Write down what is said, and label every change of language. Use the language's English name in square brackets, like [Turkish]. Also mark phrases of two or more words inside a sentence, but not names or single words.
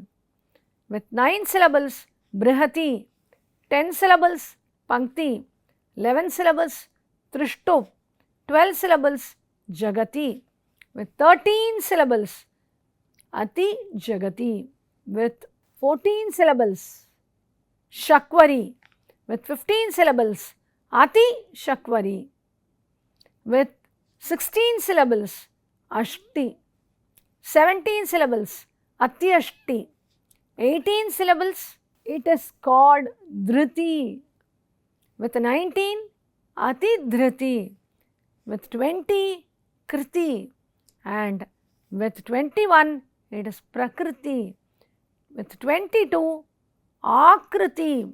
[English] With 9 syllables, Brihati, 10 syllables, Pankti, 11 syllables, Trishtup, 12 syllables, Jagati with 13 syllables. Ati Jagati with 14 syllables. Shakvari with 15 syllables. Ati Shakvari with 16 syllables. Ashti. 17 syllables. Ati Ashti. 18 syllables. It is called Dhriti. With 19, Ati Dhriti. With 20, Kriti. And with 21, it is Prakriti. With 22, Akriti.